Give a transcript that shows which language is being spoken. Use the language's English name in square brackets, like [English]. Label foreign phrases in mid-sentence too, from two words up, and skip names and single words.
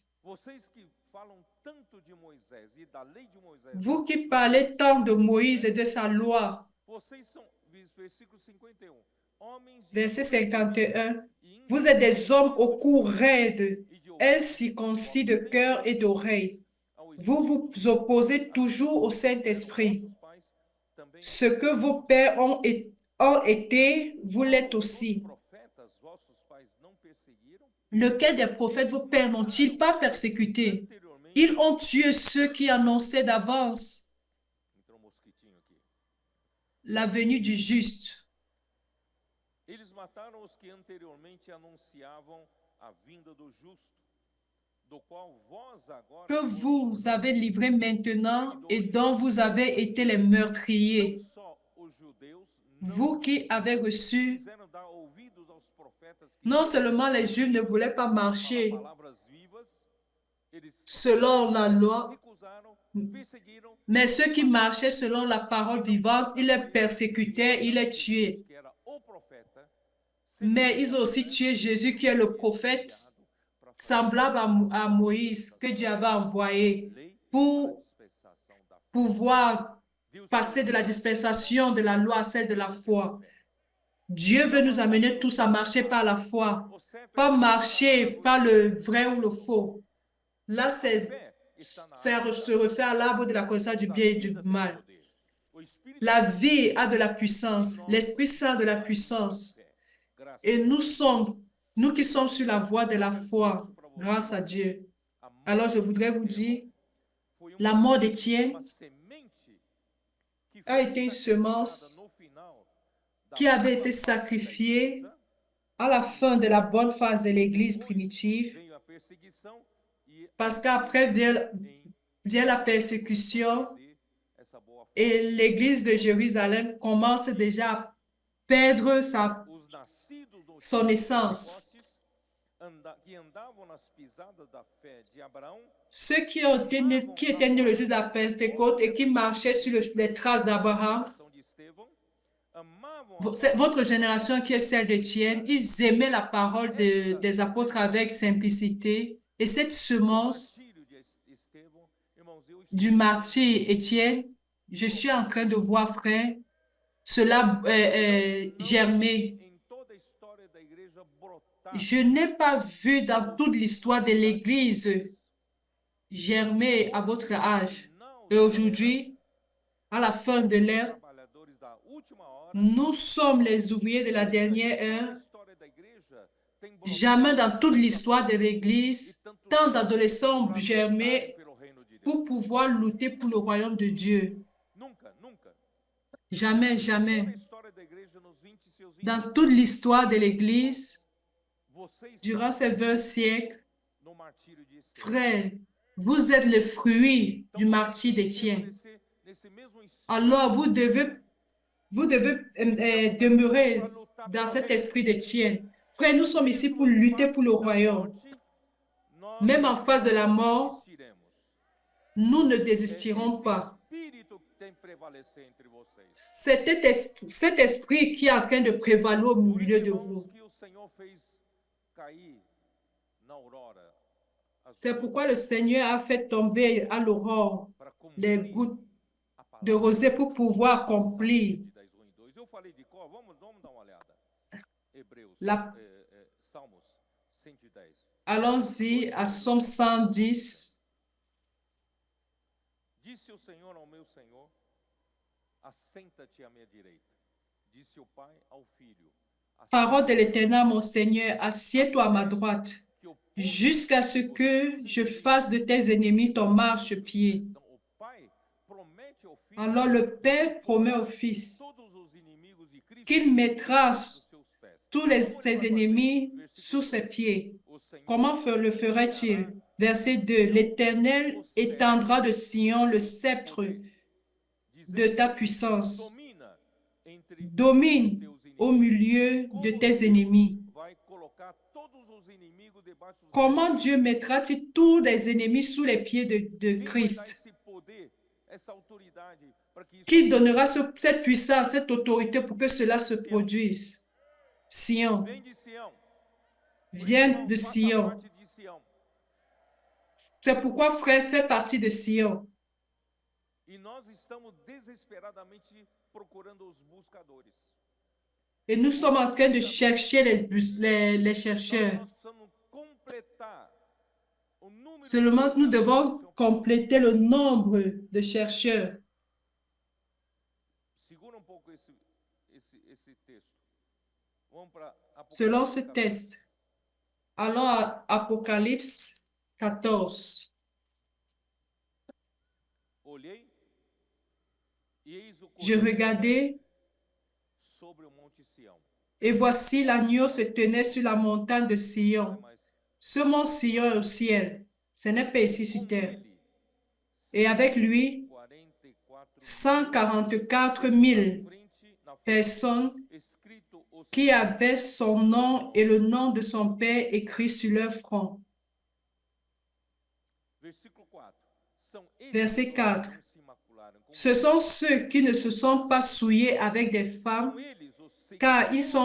[Portuguese] Vocês que falam tanto de Moisés e da lei de Moisés, [French] Vous qui parlez tant de Moïse et de sa loi, [Portuguese] vocês são, versículo 51, homens de [French] verset [Portuguese] dura 51, e [French] vous êtes des hommes au cou raide, [Portuguese] e de ouvido, [French] incirconcis de cœur et d'oreille. [Portuguese] ao [French] Vous vous opposez toujours au Saint-Esprit. [Portuguese] vossos pais também [French] Ce que vos pères ont été, vous l'êtes aussi. [Portuguese] profetas, vossos pais não perseguiram [French] Lequel des prophètes vos pères n'ont-ils pas persécuté? [Portuguese] anteriormente. [French] Ils ont tué ceux qui annonçaient d'avance [Portuguese] Entrou um mosquitinho aqui. [French] la venue du juste. [Portuguese] Eles mataram os que anteriormente anunciavam a vinda do justo, do qual vós agora [French] Que vous avez livré maintenant et dont vous avez été les meurtriers. [Portuguese] não só os judeus não [French] Vous qui avez reçu, [Portuguese] quiseram dar ouvidos aos profetas que [French] non seulement les Juifs ne voulaient pas marcher [Portuguese] falam palavras vivas, eles [French] selon la loi, [Portuguese] recusaram, perseguiram, [French] mais ceux qui marchaient selon la parole vivante, ils les persécutaient, ils les tuaient. [Portuguese] que era o profeta, [French] Mais ils ont aussi tué Jésus qui est le prophète semblable à Moïse que Dieu avait envoyé [Portuguese] lei [French] pour [Portuguese] dispensação da fé. [French] pouvoir [Portuguese] Viu, [French] passer de la dispensation de la loi à celle de la foi. Dieu veut nous amener tous à marcher par la foi, [Portuguese] o certo [French] pas marcher par le vrai ou le faux. Là, [Portuguese] fé está na [French] se refait à l'arbre de la connaissance du bien et du mal. [Portuguese] poder. O Espírito [French] La vie a de la puissance, l'Esprit Saint a de la puissance. [Portuguese] graças [French] Et nous qui sommes sur la voie de la foi, grâce à Dieu. [Portuguese] a [French] Alors je voudrais vous dire, [Portuguese] foi [French] La mort d'Étienne [Portuguese] uma semente que a foi [French] été une [Portuguese] sacrificada [French] semence [Portuguese] no final da [French] qui avait [Portuguese] boa [French] été [Portuguese] fase da [French] sacrifiée [Portuguese] igreja. [French] à la fin de la bonne phase de l'Église [Portuguese] Depois [French] primitive, [Portuguese] veio a perseguição e a [French] parce qu'après [Portuguese] igreja [French] vient la [Portuguese] começou a [French] persécution [Portuguese] perder essa boa fase. [French] et l'Église de Jérusalem commence déjà à perdre [Portuguese] Os nascidos no [French] son [Portuguese] dia de [French] essence. [Portuguese] Pentecostes, que andavam nas pisadas da fé de Abraão, [French] Ceux qui étaient nés le jour de la Pentecôte et qui marchaient sur les traces d'Abraham, [Portuguese] geração de Estevão, amavam a [French] c'est votre [Portuguese] palavra, [French] génération qui est celle d'Étienne, ils aimaient la parole des apôtres avec simplicité. Et cette [Portuguese] do [French] semence [Portuguese] martírio de Estevão, irmãos, eu [French] du [Portuguese] estou [French] martyr Étienne, je suis en train de voir, frère, cela germer. [Portuguese] em toda a história da igreja brotar. [French] Je n'ai pas vu dans toute l'histoire de l'Église germer à votre âge. Et aujourd'hui, à la fin de l'ère, [Portuguese] Trabalhadores da última hora, [French] nous sommes les ouvriers de la dernière [Portuguese] toda a [French] heure. [Portuguese] história da igreja tem [French] Jamais [Portuguese] brotado [French] dans toute l'histoire de [Portuguese] e [French] l'Église, [Portuguese] tantos [French] tant [Portuguese] jovens [French] d'adolescents ont [Portuguese] para lutarem [French] germé [Portuguese] pelo reino de Deus. [French] pour pouvoir lutter pour le royaume de Dieu. [Portuguese] Nunca, nunca. [French] Jamais, [Portuguese] Toda a [French] jamais. [Portuguese] história da igreja nos 20 e seus 20 [French] Dans toute l'histoire de l'Église, [Portuguese] você está [French] durant ces 20 siècles, [Portuguese] no martírio de Estevão. [French] frères, vous êtes le fruit du martyr d'Étienne. [Portuguese] Permanecer nesse mesmo espírito [French] Alors, vous devez demeurer dans cet esprit d'Étienne. Frères, nous sommes ici pour lutter pour le royaume. [Portuguese] nós [French] Même en face de la [Portuguese] não [French] mort, [Portuguese] desistiremos. [French] nous ne [Portuguese] É [French] désistirons [Portuguese] esse [French] pas. [Portuguese] espírito que tem que prevalecer entre vocês. [French] Cet esprit qui est en train de prévaloir au [Portuguese] Por [French] milieu [Portuguese] isso, [French] de [Portuguese] irmãos, [French] vous. [Portuguese] que o Senhor fez cair na aurora as [French] C'est [Portuguese] gotas [French] pourquoi le Seigneur a fait tomber à l'aurore [Portuguese] para [French] les [Portuguese] cumprir [French] gouttes [Portuguese] a [French] de [Portuguese] palavra. [French] rosée pour pouvoir accomplir [Portuguese] 110, 1 e 2. Eu falei de cor, vamos dar uma olhada. Hebreus, [French] la... [Portuguese] Salmos 110. [French] Allons-y à Somme 110. [Portuguese] Disse o Senhor ao meu Senhor, assenta-te à minha direita. Disse o Pai ao Filho, [French] Parole de l'Éternel, mon Seigneur, assieds-toi à ma droite, [Portuguese] que o povo [French] jusqu'à ce que je fasse de tes ennemis ton marchepied. [Portuguese] Então, o Pai promete ao Filho [French] Alors le Père promet au Fils [Portuguese] todos os inimigos de Cristo [French] qu'il mettra [Portuguese] dos seus pés. [French] tous ses ennemis sous ses pieds. [Portuguese] O Senhor [French] Comment le ferait-il? Verset 2. L'Éternel étendra de Sion le sceptre de ta puissance. [Portuguese] domina entre [French] Domine [Portuguese] teus [French] au [Portuguese] inimigos. [French] milieu de tes ennemis. [Portuguese] Vai colocar todos os inimigos debaixo dos [French] Comment Dieu mettra-t-il tous les ennemis sous les pieds de [Portuguese] Quem vai dar [French] Christ? [Portuguese] esse poder, essa autoridade para que isso [French] Qui donnera cette puissance, cette autorité pour que cela se produise? Sion. [Portuguese] vem de Sião? [French] Vient de [Portuguese] Faça [French] Sion. [Portuguese] parte de Sião. [French] C'est pourquoi frère fait partie de Sion. [Portuguese] E nós estamos desesperadamente procurando os buscadores. [French] Et nous sommes en train de chercher les [Portuguese] Então, [French] chercheurs. [Portuguese] nós precisamos completar o número de [French] Seulement, nous devons [Portuguese] buscadores. [French] compléter le nombre de chercheurs. [Portuguese] Segura um pouco esse texto. Vamos para [French] Selon ce [Portuguese] 14. [French] test, allons à Apocalypse 14. [Portuguese] Olhei e eis o [French] Je [Portuguese] cordeiro [French] regardais, [Portuguese] sobre o monte Sião. [French] et voici l'agneau se tenait sur la montagne de [Portuguese] Não é [French] Sion. [Portuguese] mais [French] Ce mont Sion est au ciel. Ce n'est pas ici sur [Portuguese] com [French] terre. [Portuguese] ele. [French] Et avec lui, 144 000 [Portuguese] na frente, [French] personnes [Portuguese] escrito o [French] qui avaient son nom et le nom de son Père écrit sur leur front. [Portuguese] versículo 4. São [French] Verset [Portuguese] estes [French] 4. [Portuguese] os que não se macularam com [French] Ce sont ceux qui ne se sont pas souillés avec des femmes, [Portuguese] são eles os [French] car ils sont